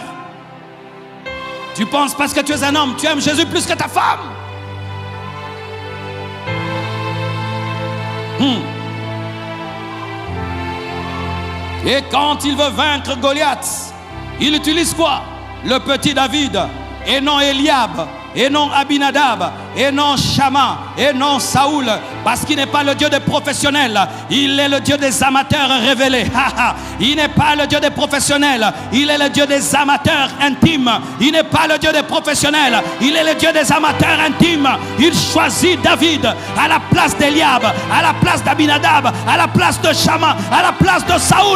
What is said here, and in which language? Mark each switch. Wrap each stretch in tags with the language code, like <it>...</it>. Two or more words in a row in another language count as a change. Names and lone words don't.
<fr>Tu penses parce que tu es un homme, tu aimes Jésus plus que ta femme? Et quand il veut vaincre Goliath, il utilise quoi? Le petit David, et non Eliab, et non Abinadab, et non Shama, et non Saoul, parce qu'il n'est pas le Dieu des professionnels, il est le Dieu des amateurs révélés. Il n'est pas le Dieu des professionnels, il est le Dieu des amateurs intimes. Il n'est pas le Dieu des professionnels, il est le Dieu des amateurs intimes. Il choisit David à la place d'Eliab, à la place d'Abinadab, à la place de Shama, à la place de Saoul.</fr>